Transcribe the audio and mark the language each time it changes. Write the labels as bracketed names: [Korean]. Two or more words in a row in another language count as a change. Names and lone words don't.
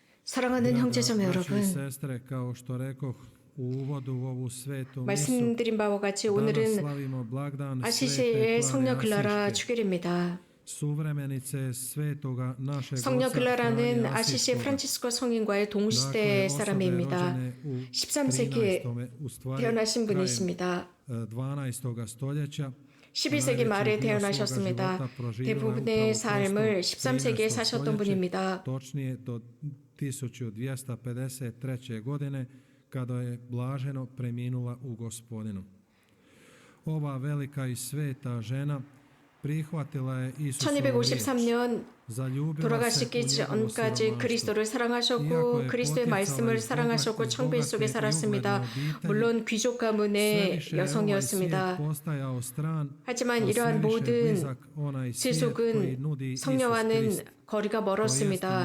[Korean] 사랑하는 형제자매 [Croatian] braćo i [Korean] 여러분, [Croatian] sestre, kao što rekoh u uvodu u ovu svetu misu, [Korean] 말씀드린 바와 같이 [Croatian] danas [Korean] 오늘은 [Croatian] slavimo blagdan Svete [Korean] 아시시의 성녀 [Croatian] Klare [Korean] 글라라 [Croatian] Asiške, [Korean] 축일입니다. [Croatian] suvremenice svetoga našeg [Korean] 성녀 [Croatian] oca [Korean] 글라라는 [Croatian] Franje [Korean] 아시시 [Croatian] Asiškoga. [Korean] 프란치스코 성인과의 [Croatian] Dakle, [Korean] 동시대 [Croatian] osobe [Korean] 사람입니다. [Croatian] rođene u [Korean] 13세기에 [Croatian] 13. u stvari [Korean] 태어나신 [Croatian] krajem [Korean] 분이십니다. [Croatian] 12. stoljeća. [Korean] 11세기 말에 태어나셨습니다. 대부분의 삶을 13세기에 사셨던 분입니다. [Croatian] Točnije do 1253. godine kada je blaženo preminula u Gospodinu. Ova velika i sveta žena prihvatila je Isusovu riječ. [Korean] 1253년 [Croatian] Zaljubila se [Korean] 돌아가시기 [Croatian] u njegovo [Korean] 전까지 [Croatian] siromaštvo. [Korean] 그리스도를 사랑하셨고 그리스도의 말씀을 사랑하셨고 청빈 속에 살았습니다. 물론 귀족 가문의 여성이었습니다. 하지만 이러한 모든 세속은 성녀와는 거리가 멀었습니다.